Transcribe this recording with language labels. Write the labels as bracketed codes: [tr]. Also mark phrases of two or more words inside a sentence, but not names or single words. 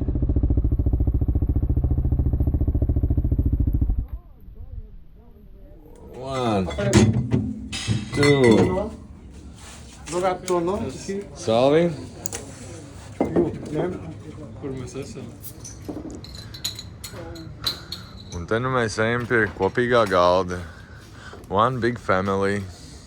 [en] One, two. [lv] Salvi. Kur mēs esam? Un te nu mēs ejam pie kopīgā galda. [en] One big family.